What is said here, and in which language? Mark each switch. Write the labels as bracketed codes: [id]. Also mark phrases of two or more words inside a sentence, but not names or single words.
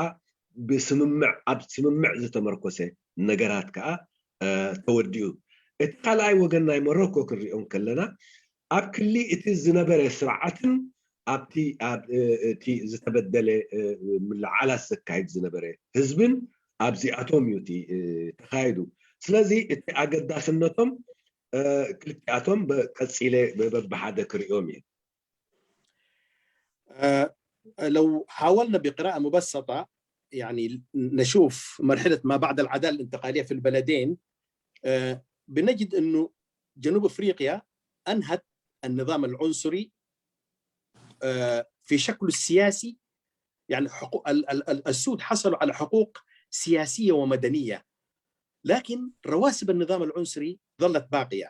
[ti] ኣብ ስምምዕ ዝተመርኮሰ ነገራት ከዓ ተወዲኡ እቲ ካልኣይ ወገን ናይ ሞሮኮ ክንሪኦም ከለና ኣብ ክሊ እቲ ዝነበረ ስርዓትን ኣብቲ ዝተበደለ ምልዓላት ዘካይድ ዝነበረ ህዝብን ኣብዚኣቶም እዩ እቲ ተኻይዱ ስለዚ እቲ ኣገዳስነቶም ክልቲኣቶም ቀፂለ በብሓደ ክሪኦም እየ [ar] لو حاولنا بقراءة مبسطة يعني نشوف مرحلة ما بعد العدالة الانتقالية في البلدين بنجد أنه جنوب أفريقيا أنهت النظام العنصري في شكله السياسي يعني حقوق السود حصلوا على حقوق سياسية ومدنية، لكن رواسب النظام العنصري ظلت باقية.